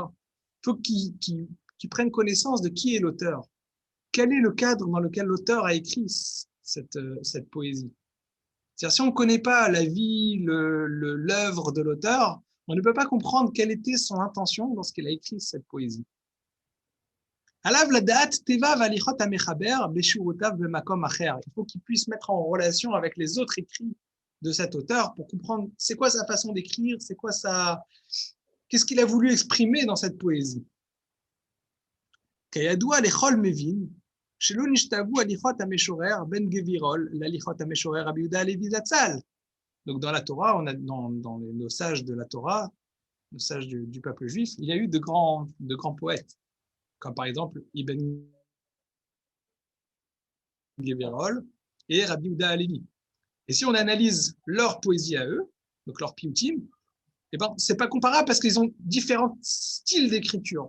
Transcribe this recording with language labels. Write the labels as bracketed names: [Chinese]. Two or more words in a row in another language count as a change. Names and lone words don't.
[French] Il faut qu'il prenne connaissance de qui est l'auteur. Quel est le cadre dans lequel l'auteur a écrit cette poésie? C'est-à-dire, si on ne connaît pas la vie, l'œuvre de l'auteur, on ne peut pas comprendre quelle était son intention lorsqu'il a écrit cette poésie. [Hebrew] עליו לדעת טבע והליכות המחבר בשורותיו במקום אחר. [French] Il faut qu'il puisse mettre en relation avec les autres écrits de cet auteur pour comprendre c'est quoi sa façon d'écrire, qu'est-ce qu'il a voulu exprimer dans cette poésie. [Hebrew] כידוע לכל מבין. שלא נשתוו הליכות המשורר בן גבירול להליכות המשורר רבי יהודה הלוי זצ"ל. [French] Donc dans la Torah, on a dans nos sages de la Torah, nos sages du peuple juif, il y a eu de grands poètes, comme par exemple Ibn Gevirol et Rabbi Yehuda Halevi. Et si on analyse leur poésie à eux, donc leur piyutim, eh ben c'est pas comparable parce qu'ils ont différents styles d'écriture.